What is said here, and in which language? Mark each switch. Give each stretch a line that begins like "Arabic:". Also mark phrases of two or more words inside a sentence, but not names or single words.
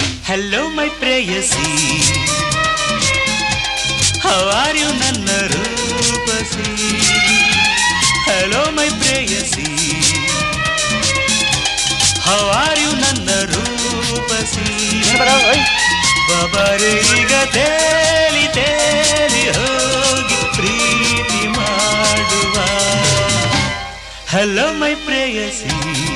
English: Hello my prayasi, how are you
Kannada: ನನ್ನ ರೂಪಸಿ?
English: Hello my prayasi, how are you
Kannada: ನನ್ನ ರೂಪಸಿ? ಬಬರೆ ಈಗ ತೇಲಿ ತೇಲಿ ಹೋಗಿ ಪ್ರೀತಿ ಮಾಡುವ.
English: Hello my prayasi.